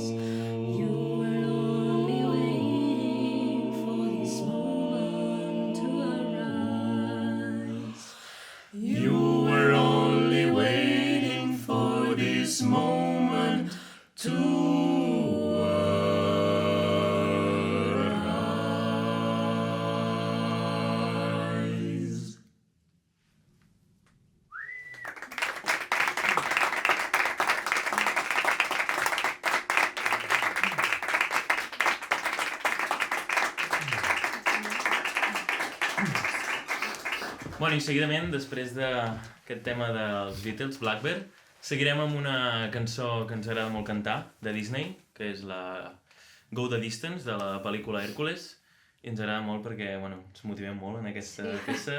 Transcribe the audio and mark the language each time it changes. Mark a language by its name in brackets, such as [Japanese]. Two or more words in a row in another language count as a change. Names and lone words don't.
[English] You were only waiting for this moment to arise. You were only waiting for this moment to arise. [Catalan] Bueno, i seguidament, després d'aquest tema dels Beatles, Blackbird, seguirem amb una cançó que ens agrada molt cantar, de Disney, que és la Go the Distance, de la pel·lícula Hèrcules, i ens agrada molt perquè, bueno, ens motivem molt en aquesta peça.